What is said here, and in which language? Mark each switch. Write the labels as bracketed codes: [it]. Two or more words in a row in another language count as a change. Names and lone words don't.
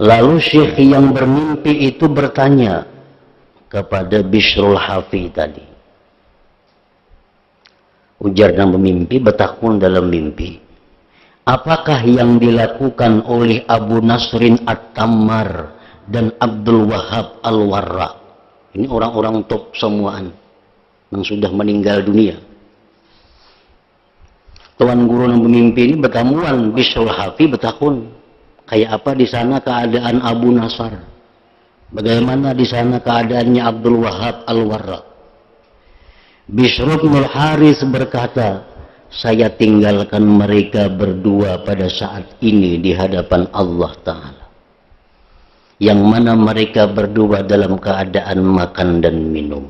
[id] Lalu syekh yang bermimpi itu bertanya kepada Bishrul Hafi tadi. [bjn] Ujar yang bermimpi, betakun dalam mimpi. [id] Apakah yang dilakukan oleh Abu Nasrin At-Tammar dan Abdul Wahab Al-Warraq? [bjn] Ini orang-orang top semuaan yang sudah meninggal dunia. Tuan guru yang bermimpi ini bertamuan Bishrul Hafi, betakun. Kayak apa di sana keadaan Abu Nasr? [id] Bagaimana di sana keadaannya Abdul Wahab Al-Warraq? Bishr bin Haris berkata, saya tinggalkan mereka berdua pada saat ini di hadapan Allah Ta'ala. Yang mana mereka berdua dalam keadaan makan dan minum.